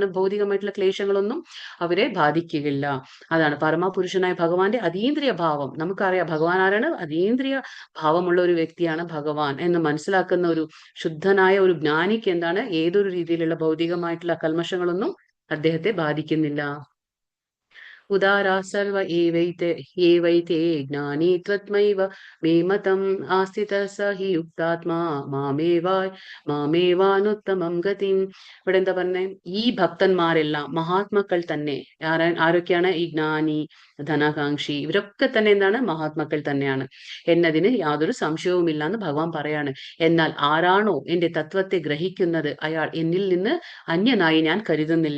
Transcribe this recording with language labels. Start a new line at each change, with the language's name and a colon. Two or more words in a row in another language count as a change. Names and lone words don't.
Malayalam: ഭൗതികമായിട്ടുള്ള ക്ലേശങ്ങളൊന്നും അവരെ ബാധിക്കുകയില്ല. അതാണ് പരമപുരുഷനായ ഭഗവാന്റെ അതീന്ദ്രിയ ഭാവം. നമുക്കറിയാം ഭഗവാൻ ആരാണ്? അതീന്ദ്രിയ ഭാവമുള്ള ഒരു വ്യക്തിയാണ് ഭഗവാൻ എന്ന് മനസ്സിലാക്കുന്ന ഒരു ശുദ്ധനായ ഒരു ജ്ഞാനിക്ക് എന്താണ്? ഏതൊരു രീതിയിലുള്ള ഭൗതികമായിട്ടുള്ള കൽമഷങ്ങളൊന്നും അദ്ദേഹത്തെ ബാധിക്കുന്നില്ല.
Sanskrit: उदारा सर्व एवैते ज्ञानी त्वत्मैव मे मतम् आस्थितः स हि युक्तात्मा മാമേവാനുത്തമം ഗതിം.
Malayalam: ഇവിടെ എന്താ പറഞ്ഞേ? ഈ ഭക്തന്മാരെല്ലാം മഹാത്മാക്കൾ തന്നെ. ആരൊക്കെയാണ്? ഈ ജ്ഞാനി, ധനാകാംക്ഷി, ഇവരൊക്കെ തന്നെ എന്താണ്? മഹാത്മാക്കൾ തന്നെയാണ് എന്നതിന് യാതൊരു സംശയവുമില്ല എന്ന് ഭഗവാൻ പറയാണ്. എന്നാൽ ആരാണോ എന്റെ തത്വത്തെ ഗ്രഹിക്കുന്നത്, അയാൾ എന്നിൽ നിന്ന് അന്യനായി ഞാൻ കരുതുന്നില്ല.